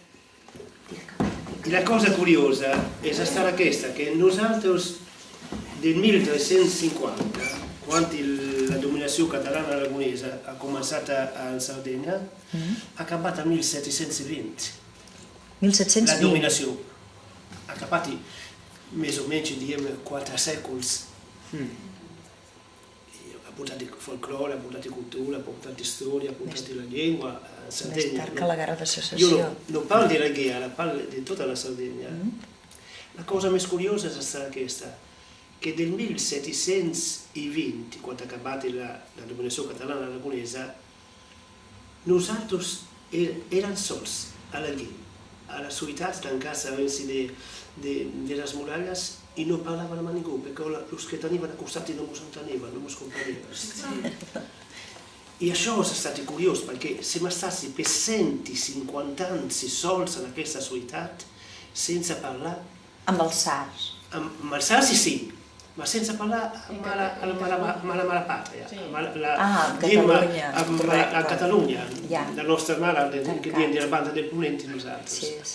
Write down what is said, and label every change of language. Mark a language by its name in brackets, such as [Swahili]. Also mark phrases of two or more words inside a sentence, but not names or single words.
[Italian] E la cosa curiosa è stata questa, che nosaltres del 1350, quando la dominazione catalana-aragonesa ha cominciato in Sardegna, ha acabato nel 1720. 1720? La dominazione. Ha acabato più o meno 4 secoli. [Catalan] portat folklore, ha portat cultura, ha portat història, ha portat la llengua a Més Sardegna. tard que la guerra de Jo secessió. no parlo de la guerra, parlo de tota la Sardegna. La cosa més curiosa és aquesta, que del 1720, quan ha acabat la dominació catalana aragonesa, nosaltres érem sols a l'Alguer, a les ciutats tancats a de les muralles i no parlaven amb ningú, perquè els que tenien a costat no ens entenien, no ens comprenien. I això ha estat curiós, perquè [Italian] siamo stati per [Catalan] 150 anys sols en aquesta ciutat, sense parlar. Amb els sars. Amb els sars sí, ma sense parlar amb la mare pàtria, a Catalunya, la nostra mare, que diem de la banda del Ponent i nosaltres.